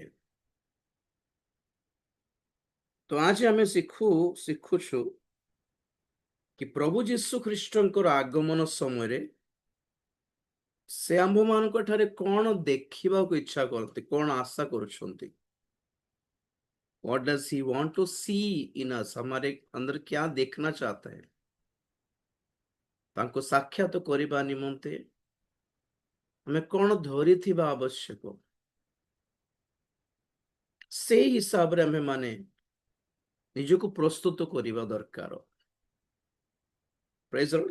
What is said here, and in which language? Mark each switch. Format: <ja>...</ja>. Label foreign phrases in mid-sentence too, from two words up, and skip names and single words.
<or>ତ ଆଜି ଆମେ ଶିଖୁଛୁ କି ପ୍ରଭୁ ଯୀଶୁ ଖ୍ରୀଷ୍ଟଙ୍କର ଆଗମନ ସମୟରେ ସେ ଆମ୍ଭମାନଙ୍କ ଠାରେ କ'ଣ ଦେଖିବାକୁ ଇଚ୍ଛା କରନ୍ତି, କ'ଣ ଆଶା କରୁଛନ୍ତି।</or> <en>What does he want to see in us?</en> <hi>हमारे अंदर क्या देखना चाहता है?</hi> <or>ତାଙ୍କୁ ସାକ୍ଷାତ କରିବା ନିମନ୍ତେ ଆମେ କ'ଣ ଧରିଥିବା ଆବଶ୍ୟକ, ସେଇ ହିସାବରେ ଆମେ ମାନେ ନିଜକୁ ପ୍ରସ୍ତୁତ କରିବା ଦରକାର।</or> <en>Praise the Lord.</en>